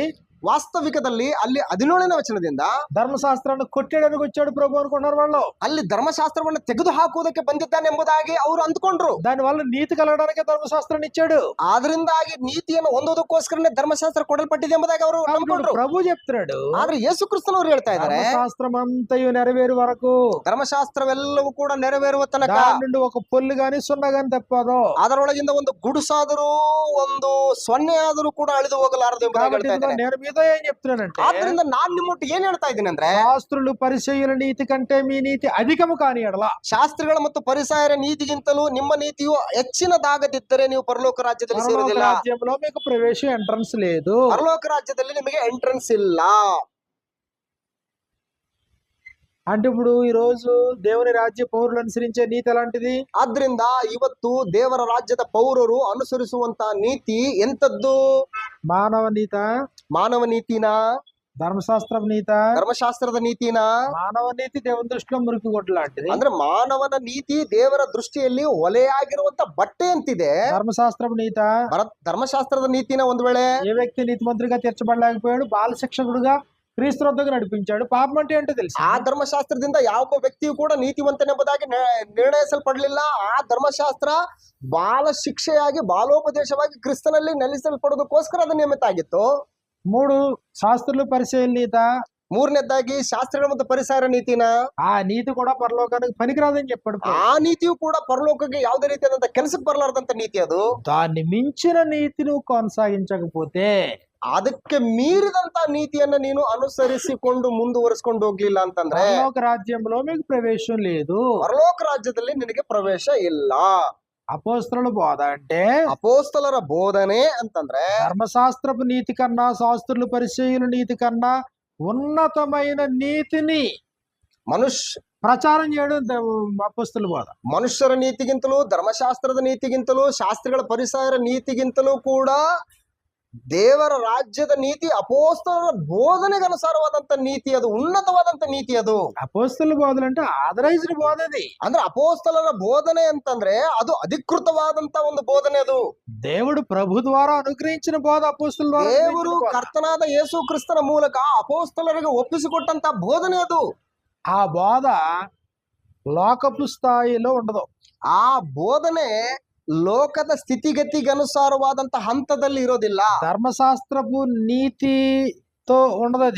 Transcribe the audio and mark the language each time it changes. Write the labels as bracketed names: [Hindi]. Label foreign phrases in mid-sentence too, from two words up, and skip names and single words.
[Kannada] ವಾಸ್ತವಿಕದಲ್ಲಿ ಅಲ್ಲಿ 17ನೇ ವಚನದಿಂದ [Telugu] ధర్మశాస్త్రాన్ని కొట్టేయడానికి వచ్చాడు ప్రభు అనుకున్నారు వాళ్ళు. [Kannada] ಅಲ್ಲಿ ಧರ್ಮಶಾಸ್ತ್ರವನ್ನು ತೆಗೆದು ಹಾಕುವುದಕ್ಕೆ ಬಂದಿದ್ದಾನೆ ಎಂಬುದಾಗಿ ಅವರು ಅಂದ್ಕೊಂಡ್ರು. [Telugu] దాని వల్ల నీతి కలగడానికి ధర్మశాస్త్రాన్ని ఇచ్చాడు. [Kannada] ಆದ್ರಿಂದಾಗಿ ನೀತಿಯನ್ನು ಹೊಂದೋದಕ್ಕೋಸ್ಕರನೇ ಧರ್ಮಶಾಸ್ತ್ರ ಕೊಡಲ್ಪಟ್ಟಿದೆ ಎಂಬುದಾಗಿ ಅವರು ನಂಬ್ಕೊಂಡ್ರು. [Telugu] ప్రభు చెప్తున్నాడు, [Kannada] ಆದ್ರೆ ಯೇಸು ಕ್ರಿಸ್ತನವರು ಹೇಳ್ತಾ ಇದ್ದಾರೆ, [Telugu] ధర్మశాస్త్రం అంతయు నెరవేరు వరకు, [Kannada] ಧರ್ಮಶಾಸ್ತ್ರವೆಲ್ಲವೂ ಕೂಡ ನೆರವೇರುವ ತನಕ [Telugu] దాని నుండి ఒక పొల్లు గాని సున్నా గాని తప్పదు. [Kannada] ಅದರೊಳಗಿಂದ ಒಂದು ಗುಡುಸಾದರೂ ಒಂದು ಸೊನ್ನೆ ಆದರೂ ಕೂಡ ಅಳಿದು ಹೋಗಲಾರದು ಎಂಬುದಾಗಿ ಹೇಳ್ತಾ ಇದ್ದಾರೆ. [Telugu] నేను మీతో ఏం చెప్తున్నానంటే, [Kannada] ಆದ್ರಿಂದ ನಾನ್ ನಿಮ್ಮೊಟ್ಟಿಗೆ ಏನ್ ಹೇಳ್ತಾ ಇದ್ದೀನಿ ಅಂದ್ರೆ, [Telugu] శాస్త్రులు పరిచయుల నీతి కంటే మీ నీతి అధికము కాని ఎడల, [Kannada] ಶಾಸ್ತ್ರಿಗಳ ಮತ್ತು ಪರಿಸಾಯರ ನೀತಿಗಿಂತಲೂ ನಿಮ್ಮ ನೀತಿಯು ಹೆಚ್ಚಿನದಾಗದಿದ್ದರೆ ನೀವು ಪರಲೋಕ ರಾಜ್ಯದಲ್ಲಿ ಸೇರೋದಿಲ್ಲ. [Telugu] రాజ్యంలో మీకు ప్రవేశం ఎంట్రన్స్ లేదు. [Kannada] ಪರಲೋಕ ರಾಜ್ಯದಲ್ಲಿ ನಿಮಗೆ ಎಂಟ್ರೆನ್ಸ್ ಇಲ್ಲ. [Telugu] అంటే ఇప్పుడు ఈ రోజు దేవుని రాజ్య పౌరులు అనుసరించే నీతి ఎలాంటిది? [Kannada] ಆದ್ರಿಂದ ಇವತ್ತು ದೇವರ ರಾಜ್ಯದ ಪೌರರು ಅನುಸರಿಸುವಂತ ನೀತಿ ಎಂತದ್ದು? [Telugu] మానవ నీత, [Kannada] ಮಾನವ ನೀತಿನ, [Telugu] ధర్మశాస్త్రం నీత. [Kannada] ಧರ್ಮಶಾಸ್ತ್ರದ ನೀತಿನ. [Telugu] మానవ నీతి దేవుని దృష్టిలో మురికి గుడ్డ లాంటిది. [Kannada] ಅಂದ್ರೆ ಮಾನವನ ನೀತಿ ದೇವರ ದೃಷ್ಟಿಯಲ್ಲಿ ಒಲೆಯಾಗಿರುವಂತ ಬಟ್ಟೆ ಅಂತಿದೆ. [Telugu] ధర్మశాస్త్రం నీత, [Kannada] ಧರ್ಮಶಾಸ್ತ್ರದ ನೀತಿನ ಒಂದ್ ವೇಳೆ [Telugu] ఏ వ్యక్తి నీతిమంతుడిగా తీర్చబడలేకపోయాడు, బాల శిక్షకుడుగా క్రీస్తు వద్దకు నడిపించాడు. పాపం అంటే ఏంటో తెలుసు. [Kannada] ಆ ಧರ್ಮಶಾಸ್ತ್ರದಿಂದ ಯಾವ ವ್ಯಕ್ತಿಯು ಕೂಡ ನೀತಿವಂತನೆಂಬುದಾಗಿ ನಿರ್ಣಯಿಸಲ್ಪಡಲಿಲ್ಲ. ಆ ಧರ್ಮಶಾಸ್ತ್ರ ಬಾಲ ಶಿಕ್ಷೆಯಾಗಿ ಬಾಲೋಪದೇಶವಾಗಿ ಕ್ರಿಸ್ತನಲ್ಲಿ ನೆಲೆಸಲ್ಪಡೋದಕ್ಕೋಸ್ಕರ ಅದು ನೇಮಿತ ಆಗಿತ್ತು. [Telugu] 3 శాస్త్రులు పరిచయుల నీత. [Kannada] ಮೂರನೇದಾಗಿ ಶಾಸ್ತ್ರಿಗಳ ಮತ್ತು ಪರಿಸಾರ ನೀತಿನ. [Telugu] ఆ నీతి కూడా పరలోకానికి పనికిరాదని చెప్పాడు. [Kannada] ಆ ನೀತಿಯು ಕೂಡ ಪರಲೋಕಕ್ಕೆ ಯಾವುದೇ ರೀತಿಯಾದಂತ ಕೆಲಸಕ್ಕೆ ಬರಲಾರ್ದಂತ ನೀತಿ ಅದು. [Telugu] దాన్ని మించిన నీతి నువ్వు కొనసాగించకపోతే, [Kannada] ಅದಕ್ಕೆ ಮೀರಿದಂತ ನೀತಿಯನ್ನ ನೀನು ಅನುಸರಿಸಿಕೊಂಡು ಮುಂದುವರಿಸಿಕೊಂಡು ಹೋಗ್ಲಿಲ್ಲ ಅಂತಂದ್ರೆ [Telugu] పరలోక రాజ్యంలో మీకు ప్రవేశం లేదు. [Kannada] ಪರಲೋಕ ರಾಜ್ಯದಲ್ಲಿ ನಿನಗೆ ಪ್ರವೇಶ ಇಲ್ಲ. [Telugu] అపోస్తలుల బోధ అంటే, [Kannada] ಅಪೋಸ್ತಲರ ಬೋಧನೆ ಅಂತಂದ್ರೆ [Telugu] ధర్మశాస్త్రపు నీతి కన్నా శాస్త్రులు పరిచయుల నీతి కన్నా ఉన్నతమైన నీతిని [Kannada] ಮನುಷ್ಯ [Telugu] ప్రచారం చేయడం అపోస్తలుల బోధ. [Kannada] ಮನುಷ್ಯರ ನೀತಿಗಿಂತಲೂ ಧರ್ಮಶಾಸ್ತ್ರದ ನೀತಿಗಿಂತಲೂ ಶಾಸ್ತ್ರಿಗಳ ಪರಿಸರ ನೀತಿಗಿಂತಲೂ ಕೂಡ ದೇವರ ರಾಜ್ಯದ ನೀತಿ ಅಪೋಸ್ತಲರ ಬೋಧನೆಗೆ ಅನುಸಾರವಾದಂತ ನೀತಿ, ಅದು ಉನ್ನತವಾದಂತ ನೀತಿ. ಅದು [Telugu] అపోస్తలుల బోధలు అంటే ఆథరైజ్డ్ బోధ. అది [Kannada] ಅಂದ್ರೆ ಅಪೋಸ್ತಲರ ಬೋಧನೆ ಅಂತಂದ್ರೆ ಅದು ಅಧಿಕೃತವಾದಂತ ಒಂದು ಬೋಧನೆ. ಅದು [Telugu] దేవుడు ప్రభు ద్వారా అనుగ్రహించిన బోధ. అపోస్తలుల ద్వారా [Kannada] ದೇವರು ಕರ್ತನಾದ ಯೇಸು ಕ್ರಿಸ್ತನ ಮೂಲಕ ಅಪೋಸ್ತಲರಿಗೆ ಒಪ್ಪಿಸಿಕೊಟ್ಟಂತ ಬೋಧನೆ ಅದು. [Telugu] ఆ బోధ లోకపు స్థాయిలో ఉండదు. [Kannada] ಆ ಬೋಧನೆ ಲೋಕದ ಸ್ಥಿತಿಗತಿಗೆ ಅನುಸಾರವಾದಂತ ಹಂತದಲ್ಲಿ ಇರೋದಿಲ್ಲ. [Telugu] ధర్మశాస్త్రపు నీతితో ఉండదు. అది